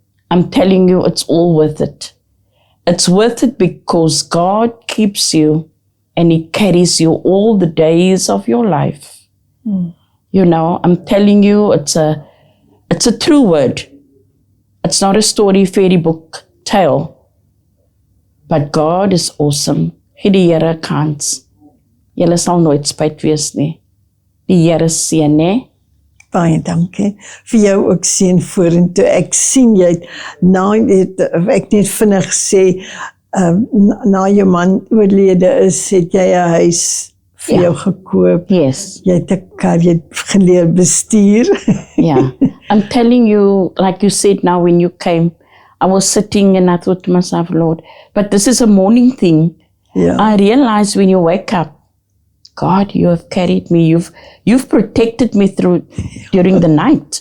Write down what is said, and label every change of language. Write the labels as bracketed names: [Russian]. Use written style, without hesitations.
[English] I'm telling you, it's all worth it. It's worth it because God keeps you and he carries you all the days of your life. You know, I'm telling you, it's a true word. It's not a story fairy book tale. But God is awesome. [Afrikaans] Gee die Here 'n kans. Julle sal nooit spyt wees nie. Die Here seën, né? Baie dankie. Vir jou ook seën vorentoe. Ek sien jy het ek net vinnig sê, na jou man oorlede is, het jy 'n huis vir jou gekoop. [English] Yes. [Afrikaans] Jy het 'n kar, jy het geleer bestuur. [English] Yeah. I'm telling you, like you said now when you came, I was sitting and I thought to myself, Lord, but this is a morning thing. [Afrikaans] Ja. [English] I realized when you wake up, God, you have carried me. You've protected me during the night.